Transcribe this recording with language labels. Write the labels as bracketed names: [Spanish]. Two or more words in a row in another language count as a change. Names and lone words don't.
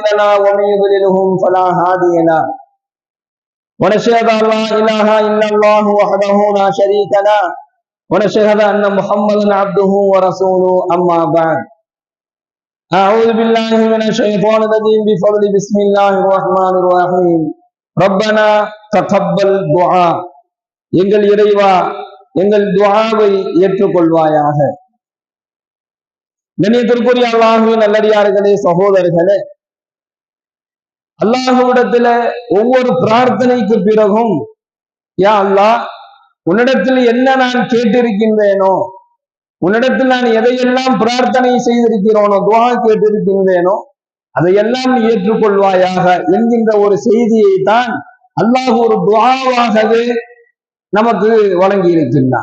[Arabic] له ومن يضلله فلا هادي له ونشهد أن لا إله إلا الله وحده لا شريك له ونشهد أن محمدا عبده ورسوله أما بعد أعوذ بالله من الشيطان الرجيم بفضل بسم الله الرحمن الرحيم ربنا تقبل دعاء [Tamil] எங்கள் இறைவா எங்கள் துஆவை ஏற்றுக்கொள்வாயாக. கண்ணியத்திற்குரிய அல்லாஹ்வின் நல்லடியார்களே, சகோதரர்களே, அல்லாஹ்விடத்துல ஒவ்வொரு பிரார்த்தனைக்கு பிறகும் [Arabic] يا الله, [Tamil] உன்னிடத்தில் என்ன நான் கேட்டிருக்கின்றேனோ, உன்னிடத்தில் நான் எதையெல்லாம் பிரார்த்தனை செய்திருக்கிறோனோ, துஆ கேட்டிருக்கின்றேனோ, அதையெல்லாம் ஏற்றுக்கொள்வாயாக என்கின்ற ஒரு செய்தியை தான் அல்லாஹ் ஒரு துஆவாகவே நமக்கு வழங்கி இருக்கின்றான்.